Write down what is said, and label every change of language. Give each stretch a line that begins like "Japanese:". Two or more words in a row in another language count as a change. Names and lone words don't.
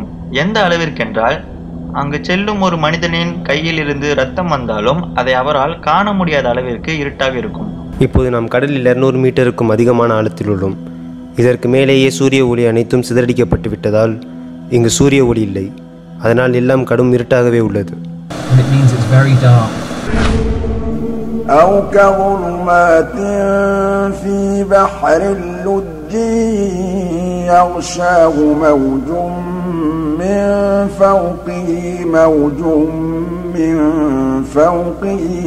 Tamil: எந்த அளவிற்கென்றால் அங்கு செல்லும் ஒரு மனிதனின் கையில் இருந்து ரத்தம் வந்தாலும் அதை அவரால் காண முடியாத அளவிற்கு இருட்டாக இருக்கும். இப்போது நாம் கடலில் 200 மீட்டருக்கும் அதிகமான ஆழத்தில் உள்ளோம். இதற்கு மேலேயே சூரிய ஒளி அனைத்தும் சிதறடிக்கப்பட்டு விட்டதால் இங்கு சூரிய ஒளி இல்லை. அதனால் எல்லாம் கடும் இருட்டாகவே உள்ளது.
Arabic: أو كظلمات في بحر اللجي يغشاه موج من فوقه موج من فوقه